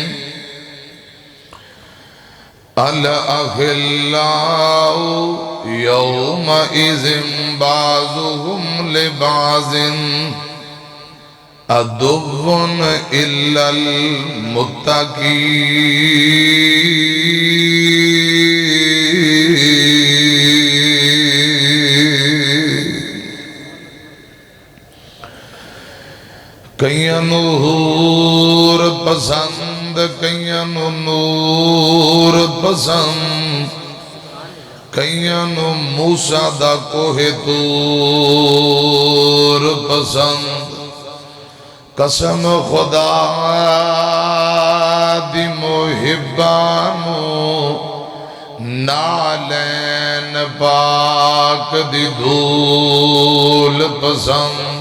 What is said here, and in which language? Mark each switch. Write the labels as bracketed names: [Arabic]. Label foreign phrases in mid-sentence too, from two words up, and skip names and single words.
[Arabic] الأخلاء يومئذ بعضهم لبعض عدو إلا المتقين. [Punjabi] کئیاں نو حور پسند کئیاں نو نور پسند کئیاں نو موسیٰ دا کوہ طور پسند. قسم خدا دی محبانو نالین پاک دی دھول پسند.